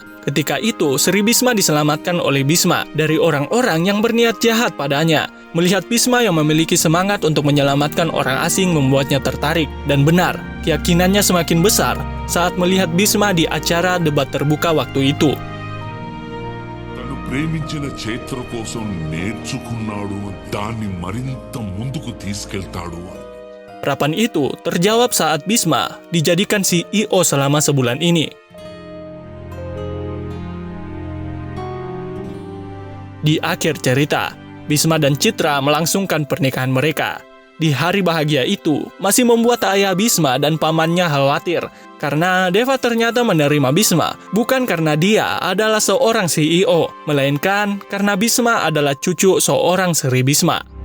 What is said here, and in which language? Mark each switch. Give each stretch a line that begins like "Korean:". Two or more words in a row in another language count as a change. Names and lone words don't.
Indonesian: Ketika itu, Sri Bisma diselamatkan oleh Bisma dari orang-orang yang berniat jahat padanya. Melihat Bisma yang memiliki semangat untuk menyelamatkan orang asing membuatnya tertarik. Dan benar, keyakinannya semakin besar saat melihat Bisma di acara debat terbuka waktu itu.
Telugu: తను ప్రేమించిన చైత్ర కోసం నేర్చుకున్నాడు, దాన్ని మరింత ముందుకు తీసుకెళ్తాడు.
Indonesian: Harapan itu terjawab saat Bhisma dijadikan CEO selama sebulan ini. Di akhir cerita, Bhisma dan Chitra melangsungkan pernikahan mereka. Di hari bahagia itu, masih membuat ayah Bhisma dan pamannya khawatir karena Deva ternyata menerima Bhisma bukan karena dia adalah seorang CEO, melainkan karena Bhisma adalah cucu seorang Sri Bhisma.